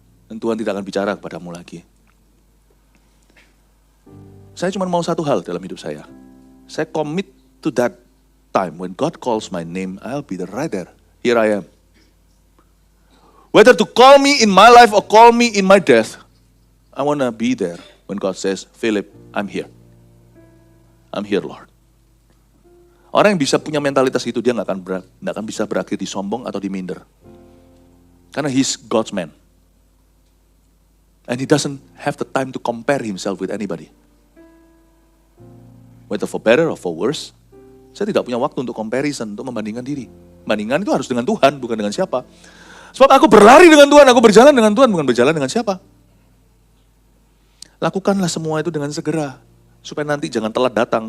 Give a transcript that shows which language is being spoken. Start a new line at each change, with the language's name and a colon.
Indonesian: Dan Tuhan tidak akan bicara kepadamu lagi. Saya cuma mau satu hal dalam hidup saya.
English: Saya commit to that time. When God calls my name, I'll be right there. Here I am. Whether to call me in my life or call me in my death, I want to be there when God says, Philip, I'm here. I'm here, Lord.
Indonesian: Orang yang bisa punya mentalitas itu, dia nggak akan bisa berakhir di sombong atau di minder.
English: Karena he's God's man. And he doesn't have the time to compare himself with anybody. Whether for better or for worse,
Indonesian: saya tidak punya waktu untuk comparison, untuk membandingkan diri. Bandingan itu harus dengan Tuhan, bukan dengan siapa. Sebab aku berlari dengan Tuhan, aku berjalan dengan Tuhan, bukan berjalan dengan siapa. Lakukanlah semua itu dengan segera. Supaya nanti jangan telat datang.